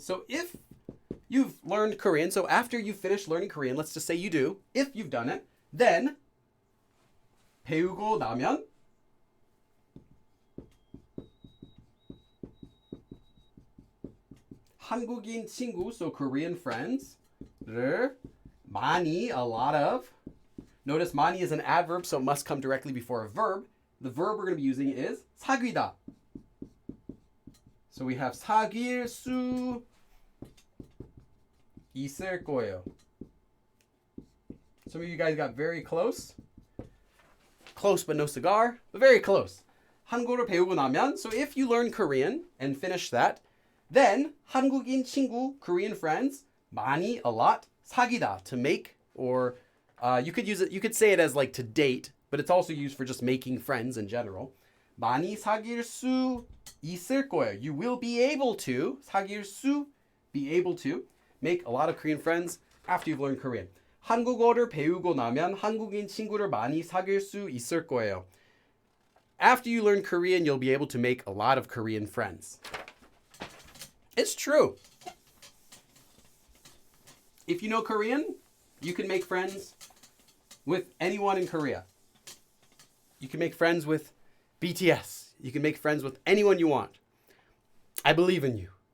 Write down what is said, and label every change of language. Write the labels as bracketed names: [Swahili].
[English] So if you've learned Korean, so after you finish learning Korean, let's just say you do, if you've done it, then [Korean] 배우고 나면 한국인 친구, [English] so Korean friends, [Korean] 를 많이, [English] a lot of. Notice 많이 is an adverb, so it must come directly before a verb. The verb we're going to be using is 사귀다. [Korean] So we have 사귈 수 있을 거예요. [English] Some of you guys got very close. Close but no cigar, but very close. [Korean] 한국어를 배우고 나면, [English] so if you learn Korean and finish that, then [Korean] 한국인 친구, [English] Korean friends, 많이, a lot, 사귀다, to make, or you could say it as like to date, but it's also used for just making friends in general. [Korean] 많이 사귈 수 있을 거예요. [English] You will be able to [Korean] 사귈 수 [English] be able to make a lot of Korean friends after you've learned Korean. [Korean] 한국어를 배우고 나면 한국인 친구를 많이 사귈 수 있을 거예요. [English] After you learn Korean, you'll be able to make a lot of Korean friends. It's true. If you know Korean, you can make friends with anyone in Korea. You can make friends with BTS. You can make friends with anyone you want. I believe in you.